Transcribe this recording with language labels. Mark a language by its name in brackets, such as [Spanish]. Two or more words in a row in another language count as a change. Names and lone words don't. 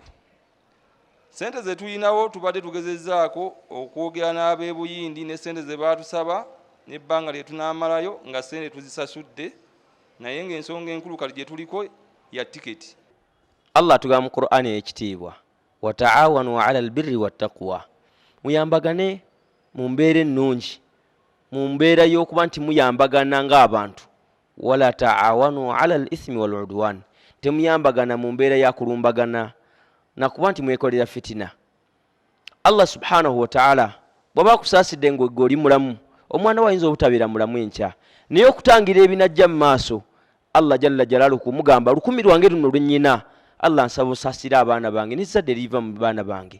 [Ganda] Sente ze tulinawo tubadde tugezezzaako okwogera n'ab'Ebuyindi ne sente ze baatusaba n'ebbanga lye tunaamalayo nga sente tuzisasudde, naye ng'ensonga enkulu kati gye tuliko ya tiketi. Allah atugamba mu Qur'ani ekitiibwa, [Arabic] وتعاونوا على البر والتقوى. [Ganda] Muyambagane mu mbeera ennungi, mu mbeera y'okuba nti muyambagana ng'abantu. [Arabic] ولا تعاونوا على الإثم والعدوان. [Ganda] Temuyambagana mu mbeera ya kulumbagana na kuba nti mwekolera fitina. Allah [Arabic] سبحانه وتعالى [Ganda] bw'aba akusaasidde ng'ogwe oli mulamu, omwana we ayinza obutabeera mulamu enkya, naye okutangira ebinajja mu maaso, Allah [Arabic] جل جلاله [Ganda] kumugamba lukumi lwange luno lwe nnyina, Allah nsaba osaasire abaana bange n'ezzadde eriva mu baana bange.